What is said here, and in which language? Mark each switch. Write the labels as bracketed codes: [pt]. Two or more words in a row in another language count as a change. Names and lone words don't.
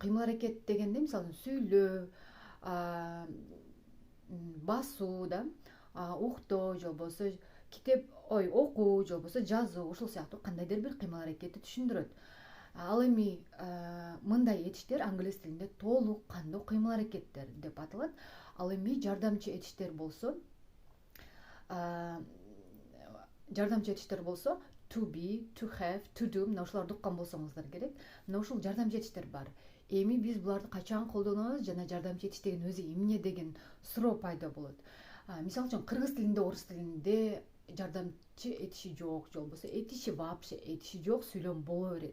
[ky] Кыймыл аракет дегенде, мисалы, сүйлөө, басуу да, уктоо же болбосо китеп, окуу же болбосо жазуу, ушул сыяктуу кандайдыр бир кыймыл аракетти түшүндүрөт. Ал эми мындай этиштер англис тилинде толук кандуу кыймыл аракеттер деп аталат. Ал эми жардамчы этиштер болсо [en] to be, to have, to do, [ky] мына ушуларды уккан болсоңуздар керек. Мына ушул жардамчы этиштер бар. Эми биз буларды качан колдонобуз жана жардамчы этиш деген өзү эмне деген суроо пайда болот. Мисалы үчүн, кыргыз тилинде, орус тилинде жардамчы этиши жок, же болбосо этиши вообще этиши жок сүйлөм боло берет.